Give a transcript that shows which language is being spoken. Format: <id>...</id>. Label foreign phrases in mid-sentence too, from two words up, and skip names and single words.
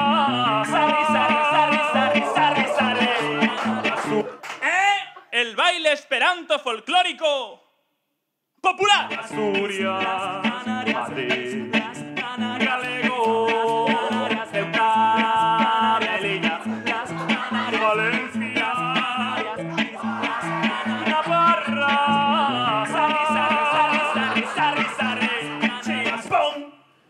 <es>El baile esperanto folclórico popular. Asturias, Madrid, galego, Ceuta, Melilla, Valencia, Navarra,</es> <eu>Sarri, sarri, sarri, sarri, sarri, sarri. ¡Pum!</eu>